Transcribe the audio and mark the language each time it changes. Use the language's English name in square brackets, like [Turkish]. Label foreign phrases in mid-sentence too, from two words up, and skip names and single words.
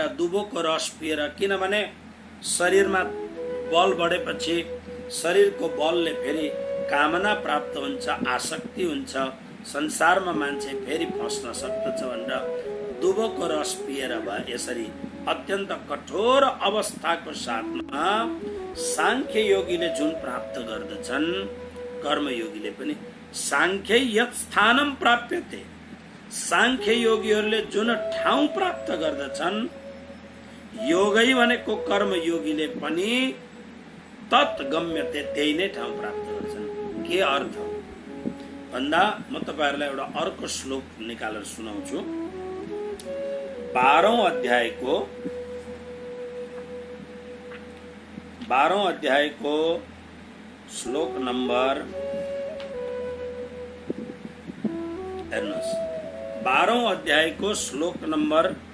[Nepali] दुबोको रस पिएर, किनभने शरीरमा बल बढेपछि शरीरको बलले फेरि कामना प्राप्त हुन्छ, आसक्ति हुन्छ, संसारमा मान्छे फेरि फस्न सक्दछ भनेर दुबोको रस पिएर भए यसरी अत्यन्त कठोर अवस्थाको साथमा साङ्ख्य योगीले जुन प्राप्त गर्दछन्, कर्मयोगीले पनि [Sanskrit] साङ्ख्यै यत् स्थानं प्राप्यते, [Nepali] साङ्ख्य योगीहरूले जुन ठाउँ प्राप्त गर्दछन्, योगै भनेको कर्मयोगीले पनि [Sanskrit] तत् गम्यते, [Nepali] त्यही नै ठाउँ प्राप्त गर्छन्। के अर्थ भन्दा म तपाईहरुलाई एउटा अर्को श्लोक निकालेर सुनाउँछु। 12औं अध्यायको श्लोक नम्बर, हेर्नुहोस्, 12औं अध्यायको श्लोक नम्बर